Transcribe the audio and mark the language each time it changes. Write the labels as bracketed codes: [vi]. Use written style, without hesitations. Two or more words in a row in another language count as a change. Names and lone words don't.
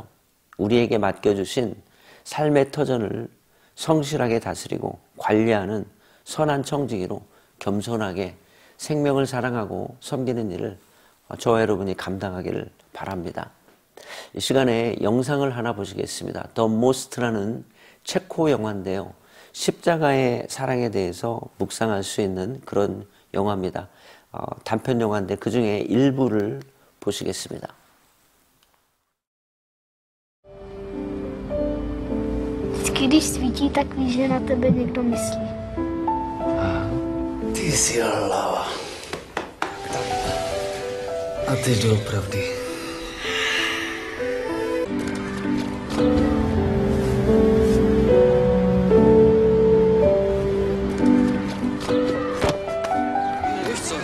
[ko] 우리에게 맡겨주신 삶의 터전을 성실하게 다스리고 관리하는 선한 청지기로 겸손하게 생명을 사랑하고 섬기는 일을 저와 여러분이 감당하기를 바랍니다. 이 시간에 영상을 하나 보시겠습니다. The Most라는 체코 영화인데요. 십자가의 사랑에 대해서 묵상할 수 있는 그런 영화입니다. 단편 영화인데 그 중에 일부를 보시겠습니다. [cs] Když svítí, tak víš, že na tebe někdo myslí. Ty jsi hlava. A ty doopravdy. Víš co?